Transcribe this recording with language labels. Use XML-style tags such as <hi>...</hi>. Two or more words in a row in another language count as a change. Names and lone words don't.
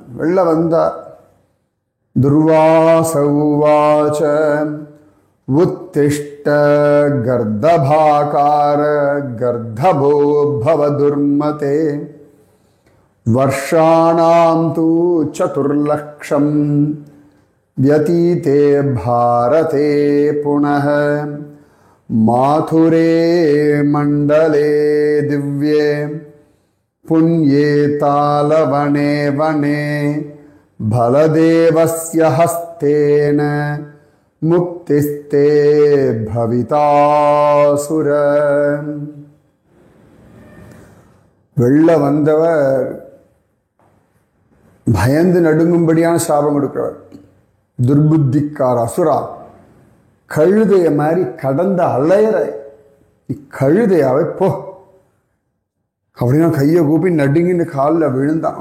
<ta>வெளில வந்தார்.</ta> <sa>दुर्वासा उवाच उत्तिष्ठ गर्दभाकार गर्दभो भव दुर्मते वर्षाणां तु 4 लक्षम् व्यतीते भारते पुनः माथुरे मण्डले दिव्ये पुण्ये तालवने वने बलदेवस्य हस्तेन मुक्तिस्ते भवितासुर.</sa> <ta>வெள்ள வந்தவர் பயந்து நடுங்கும்படியான சாபம் கொடுக்கிறவர். துர்புத்திக்கார அசுரா, கழுதைய மாதிரி கடந்த அலையற கழுதையாவே போ அப்படின்னா கையை கூப்பி நடுங்கின்னு காலில் விழுந்தான்.</ta>